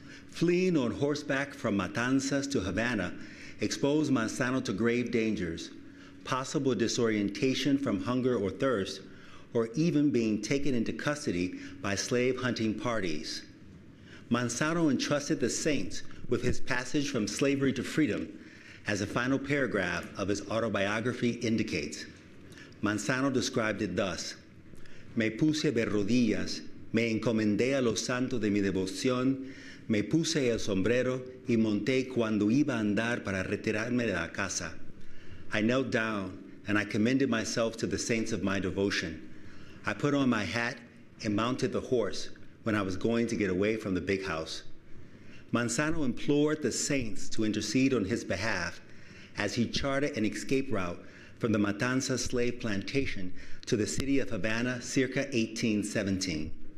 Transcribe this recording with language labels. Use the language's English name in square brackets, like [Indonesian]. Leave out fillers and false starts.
[English] Fleeing on horseback from Matanzas to Havana exposed Manzano to grave dangers, possible disorientation from hunger or thirst, or even being taken into custody by slave hunting parties. Manzano entrusted the saints with his passage from slavery to freedom, as the final paragraph of his autobiography indicates. Manzano described it thus: [Spanish] Me puse de rodillas, me encomendé a los santos de mi devoción, me puse el sombrero y monté cuando iba a andar para retirarme de la casa. [English] I knelt down and I commended myself to the saints of my devotion. I put on my hat and mounted the horse when I was going to get away from the big house. Manzano implored the saints to intercede on his behalf as he charted an escape route from the Matanzas slave plantation to the city of Havana circa 1817.